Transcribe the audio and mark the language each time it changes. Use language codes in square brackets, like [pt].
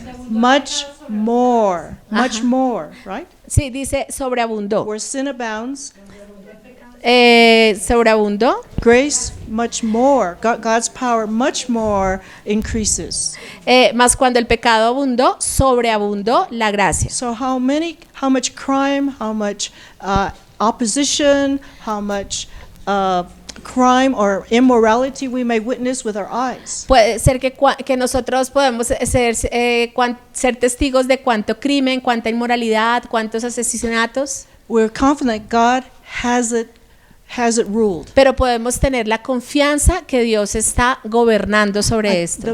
[en] Much more, much more, right? [es] sí, dice sobreabundó. [en] Where sin abounds, [es] Sobreabundó. [en] grace much more, God's power much more increases. [es] Más cuando el pecado abundó, sobreabundó la gracia. [en] So how much crime, how much opposition, how much crime or immorality we may witness with our eyes. [es] Puede ser que nosotros podemos ser testigos de cuánto crimen, cuánta inmoralidad, cuántos asesinatos, [en] We're confident God has it ruled. [es] pero podemos tener la confianza que Dios está gobernando sobre esto.